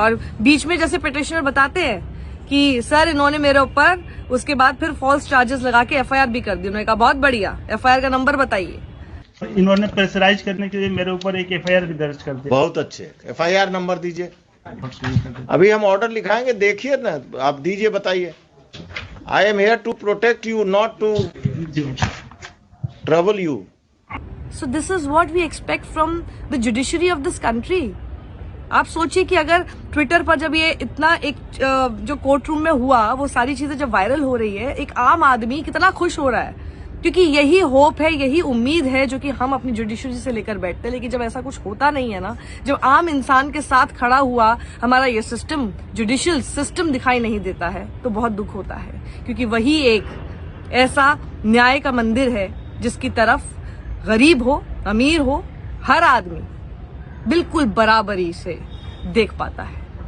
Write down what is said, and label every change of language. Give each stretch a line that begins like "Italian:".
Hindi: और बीच में जैसे पिटिशनर बताते हैं कि सर इन्होंने मेरे ऊपर उसके बाद फिर फॉल्स चार्जेस लगा के एफआईआर भी कर दी। उन्होंने कहा बहुत बढ़िया, एफआईआर का नंबर बताइए। इन्होंने प्रेशराइज करने के लिए मेरे ऊपर एक एफआईआर भी दर्ज कर दी। बहुत अच्छे, एफआईआर नंबर दीजिए। अभी हम ऑर्डर लिखाएंगे, देखिए ना, आप दीजिए, बताइए।
English: I am here to protect you, not to trouble you. So this is what we expect from the judiciary of this country.
Hindi: आप सोचिए कि अगर ट्विटर पर जब ये इतना एक जो कोर्ट रूम में हुआ, वो सारी चीजें जब वायरल हो रही है, एक आम आदमी कितना खुश हो रहा है, क्योंकि यही होप है, यही उम्मीद है जो कि हम अपनी जुडिशरी से लेकर बैठते हैं। लेकिन जब ऐसा कुछ होता नहीं है ना, जब आम इंसान के साथ खड़ा हुआ हमारा ये सिस्टम, जुडिशियल सिस्टम दिखाई नहीं देता है, तो बहुत दुख होता है, क्योंकि वही एक ऐसा न्याय का मंदिर है जिसकी तरफ गरीब हो, अमीर हो, हर आदमी बिल्कुल बराबरी से देख पाता है।